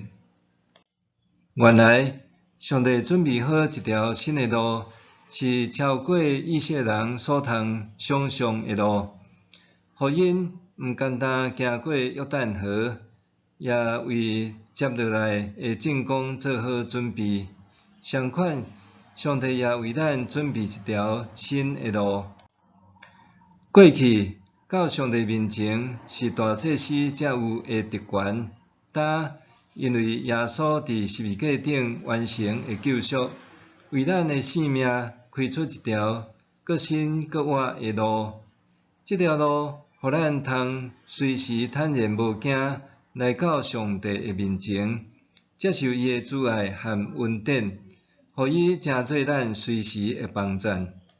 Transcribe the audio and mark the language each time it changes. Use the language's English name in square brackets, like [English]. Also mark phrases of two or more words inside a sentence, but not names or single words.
[Min Nan Chinese] 原来上帝准备好一条新的路，是超过以色列人所通想象的路，互因毋简单行过约旦河，也为接落来的进攻做好准备。相款，上帝也为咱准备一条新的路。过去到上帝面前是大祭司才有的特权，但因为耶稣伫十字架顶完成的救赎，为咱的性命开出一条搁新搁活的路。这条路，互咱通随时坦然无惊来到上帝的面前，接受伊的慈爱和恩典，互伊成做咱随时的帮衬。